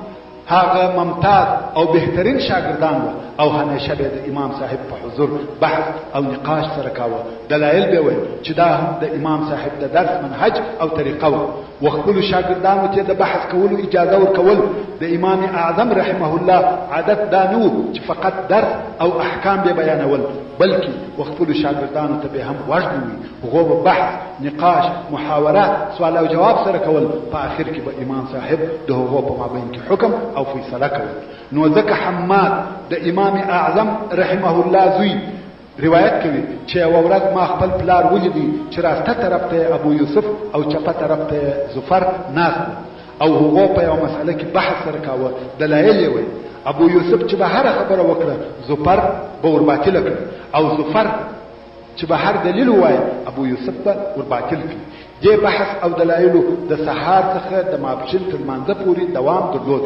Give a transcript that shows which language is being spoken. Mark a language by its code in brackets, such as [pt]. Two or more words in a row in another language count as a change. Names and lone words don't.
[ps] هغه ممتاز او بهترین شاګردان او همیشه به د امام صاحب په حضور بحث او نقاش سره کاوه دلایل به وي چې دا هم د امام صاحب د درس منهج او طریقه و وخپل شاګردانو ته د بحث کولو اجازه ورکول د امام اعظم [ar] رحمه الله [ps] عادت دا نو چې فقط درس او احکام به بیانول بلکې وخپل شاګردانو ته به هم وژن وي هغه بحث نقاش محاوره سوال او جواب سره کول په اخر کې به امام صاحب د هغه په مابین کې حکم او فیصله کول نو ځکه حماد د امام اعظم رحمه الله زوی روایت کوي چې ورځ ما خپل پلار ولیدي چې راسته طرف ته ابو یوسف او چپه طرف ته زفر ناس او هغه په یو مسله کې بحث سره کاوه دلایل یې وي ابو یوسف چې به هر خبره وکړه زفر به ورباطل کړ او زفر چې به هر دلیل وای ابو یوسف به ورباطل کړ دې بحث او دلایلو د سهار څخه د ماپښین تر مانځه پورې دوام درلود.